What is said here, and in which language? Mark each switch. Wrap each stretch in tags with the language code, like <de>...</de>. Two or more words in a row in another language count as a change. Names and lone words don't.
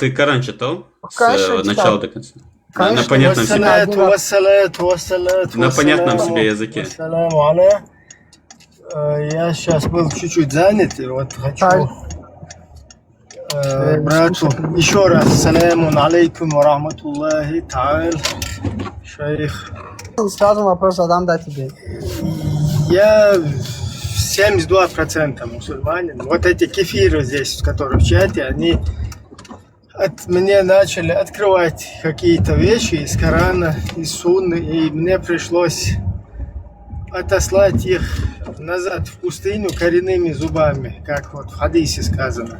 <ru>ты Коран читал? С Конечно, начала читал. до конца. На Конечно, понятном не себе. один раз. На понятном себе языке. Я сейчас был чуть-чуть занят, и вот Так, хочу брату слушай, еще раз</ru> <ar>سلام عليكم ورحمة الله تعالى,</ar> <ru>шейх. сразу вопрос задам, да, тебе. Я 72% мусульманин. Вот эти кефиры здесь, которые в чате, они мне начали открывать какие-то вещи из Корана, из Сунны, и мне пришлось отослать их назад в пустыню коренными зубами, как вот в хадисе сказано.</ru>